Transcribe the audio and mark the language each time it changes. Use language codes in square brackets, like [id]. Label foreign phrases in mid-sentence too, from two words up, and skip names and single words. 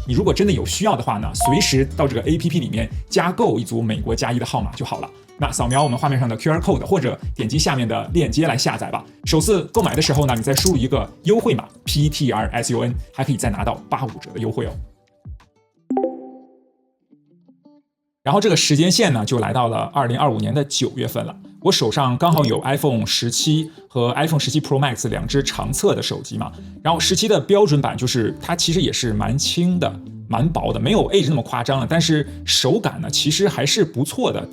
[zh] 你如果真的有需要的話呢，隨時到這個 APP 裡面加購一組美國+1的號碼就好了。那掃描我們畫面上的 [en] QR code [zh] 或者點擊下面的鏈接來下載吧。首次購買的時候呢，你再輸入一個優惠碼 PTRSUN， 還可以再拿到85折的優惠哦。然後這個時間線呢，就來到了2025年的9月份了。我手上剛好有 iPhone 17和 iPhone 17 Pro Max 2只長側的手機嘛。然後17的標準版就是它其實也是蠻輕的、蠻薄的，沒有 Edge 那麼誇張了，但是手感呢其實還是不錯的。